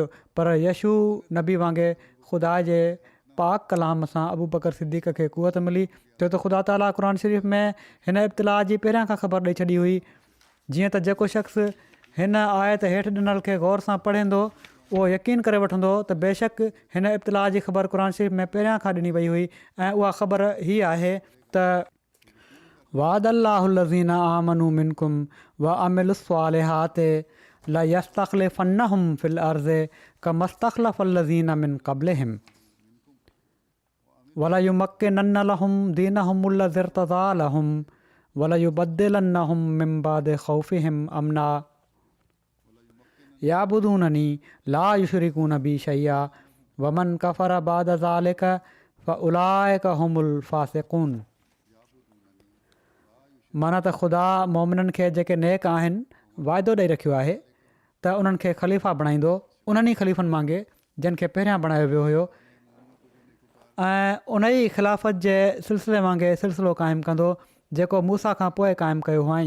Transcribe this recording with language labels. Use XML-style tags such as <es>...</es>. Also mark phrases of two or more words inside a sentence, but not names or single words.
<sd>पर यशू नबी वांगुरु ख़ुदा जे पाक कलाम सां अबू बकर सिद्दीक़ खे कुवत मिली छो त ख़ुदा ताला क़ुर शरीफ़ में हिन इब्तिला जी पहिरियां खां ख़बर ॾेई छॾी हुई। जीअं त जेको शख़्स हिन आयत हेठि ॾिनल खे गौर सां पढ़ंदो उहो यकीन करे वठंदो त बेशक हिन इब्तिला जी ख़बर क़ुर शरीफ़ में पहिरियां खां ॾिनी वई हुई ऐं उहा ख़बर हीअ आहे त</sd> <ar>وعد الله الذين آمنوا منكم وعملوا الصالحات ليستخلفنهم في الأرض كما استخلف الذين من قبلهم وليمكنن لهم دينهم الذي ارتضى لهم وليبدلنهم من بعد خوفهم أمنا يعبدونني لا يشركون بي شيئا ومن كفر بعد ذلك فأولئك هم الفاسقون.</ar> <sd>माना त ख़ुदा मोमिननि खे जेके नेक आहिनि वाइदो ॾेई रखियो आहे त उन्हनि खे ख़लीफ़ा बणाईंदो उन्हनि ई ख़लीफ़नि वांगुरु जिन खे पहिरियां बणायो वियो हुयो ऐं उन ई ख़िलाफ़त जे सिलसिले वांगुरु सिलसिलो क़ाइमु कंदो जेको मूसा खां पोइ क़ाइमु कयो हुअईं।</sd>